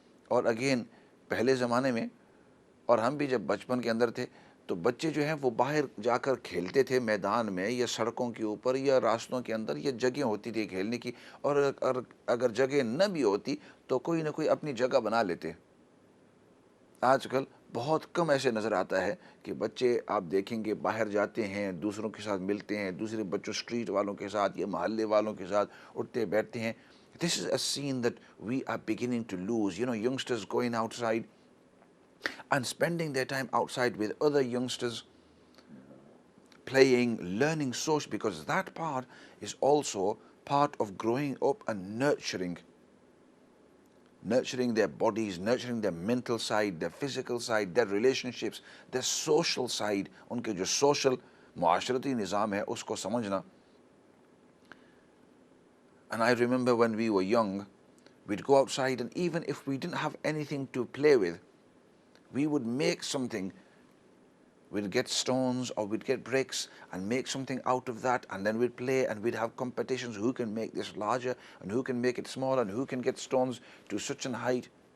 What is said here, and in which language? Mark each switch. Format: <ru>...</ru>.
<ur>اور اگین پہلے زمانے میں، اور ہم بھی جب بچپن کے اندر تھے، تو بچے جو ہیں وہ باہر جا کر کھیلتے تھے، میدان میں یا سڑکوں کے اوپر یا راستوں کے اندر، یہ جگہ ہوتی تھی کھیلنے کی، اور اگر جگہ نہ بھی ہوتی تو کوئی نہ کوئی اپنی جگہ بنا لیتے۔ آج کل بہت کم ایسے نظر آتا ہے کہ بچے آپ دیکھیں گے باہر جاتے ہیں، دوسروں کے ساتھ ملتے ہیں، دوسرے بچوں اسٹریٹ والوں کے ساتھ یا محلے والوں کے ساتھ اٹھتے بیٹھتے ہیں۔</ur> <en>This is a scene that we are beginning to lose. Youngsters going outside and spending their time outside with other youngsters, playing, learning social, because that part is also part of growing up and nurturing their bodies, nurturing their mental side, their physical side, their relationships, their social side.</en> <ur>ان کے جو social معاشرتی نظام ہے اس کو سمجھنا.</ur> <en>And I remember when we were young, we'd go outside, and even if we didn't have anything to play with, we would make something. We'd get stones or we'd get bricks and make something out of that, and then we'd play, and we'd have competitions who can make this larger and who can make it smaller and who can get stones to such an height.</en>